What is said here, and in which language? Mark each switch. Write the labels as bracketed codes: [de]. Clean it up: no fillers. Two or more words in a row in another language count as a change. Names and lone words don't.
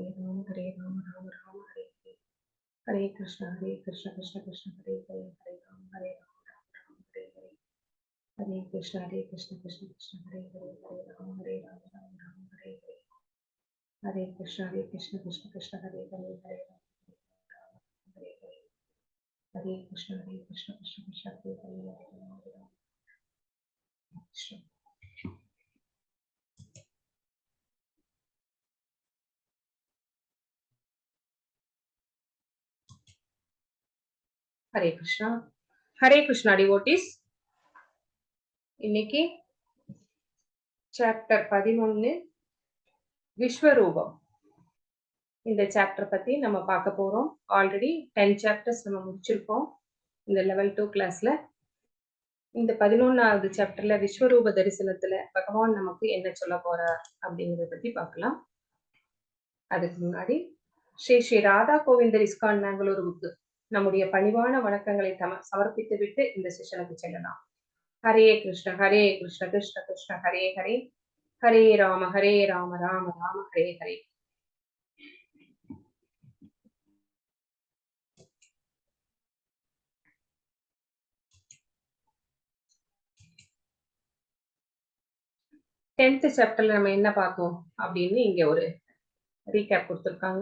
[sa] राम राम राम हरे हरे हरे कृष्ण कृष्ण कृष्ण हरे हरे हरे राम राम राम हरे हरे हरे कृष्ण कृष्ण कृष्ण हरे हरे हरे राम राम राम हरे हरे हरे कृष्ण कृष्ण कृष्ण हरे हरे हरे राम हरे हरे हरे कृष्ण कृष्ण कृष्ण हरे हरे हरे राम कृष्ण। [en] हरे कृष्णा डिवोटीஸ். [ta] இன்னைக்கு சாப்டர் 11 விஸ்வரூபம். இந்த சாப்டர் பத்தி நம்ம பார்க்க போறோம். ஆல்ரெடி 10 சாப்டர்ஸ் நம்ம முடிச்சிருக்கோம் இந்த லெவல் 2 கிளாஸ்ல. இந்த 11வது சாப்டர்ல விஸ்வரூப தரிசனத்துல பகவான் நமக்கு என்ன சொல்ல போறார் அப்படிங்கறத பத்தி பார்க்கலாம். அதுக்கு முன்னாடி ஸ்ரீ ராதா கோவிந்தர் இஸ்கான் பெங்களூருக்கு நம்முடைய பணிவான வணக்கங்களை சமர்ப்பித்து விட்டு இந்த செஷனுக்கு செல்லலாம். [sa] हरे कृष्ण कृष्ण कृष्ण हरे हरे हरे राम राम राम हरे हरे। [en] tenth chapter [ta] நம்ம என்ன பார்த்தோம் அப்படின்னு இங்க ஒரு ரீகேப் கொடுத்திருக்காங்க.